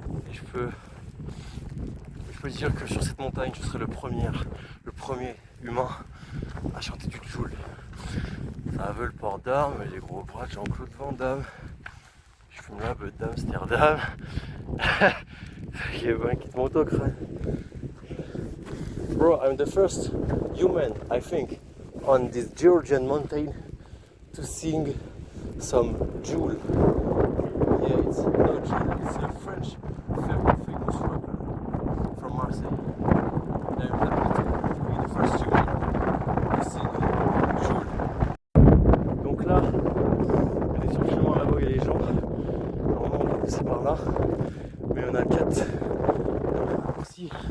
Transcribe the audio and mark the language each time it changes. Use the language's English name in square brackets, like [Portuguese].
[French] Et je peux dire que sur cette montagne je serai le premier humain à chanter du Joule. Ça veut le port d'armes, les gros bras de Jean-Claude Van Damme. Je fume la beuh d'Amsterdam. Il y a un qui te monte au crâne. [English] Bro, I'm the first human, I think, on this Georgian mountain to sing some Joule. Yeah, it's no Joule, it's a French famous rapper from Marseille. I'm happy to be the first human to sing Joule. [French] Donc là, on est sur le chemin là-bas où il y a les gens. Normalement on doit passer par là, mais on a 4 aussi.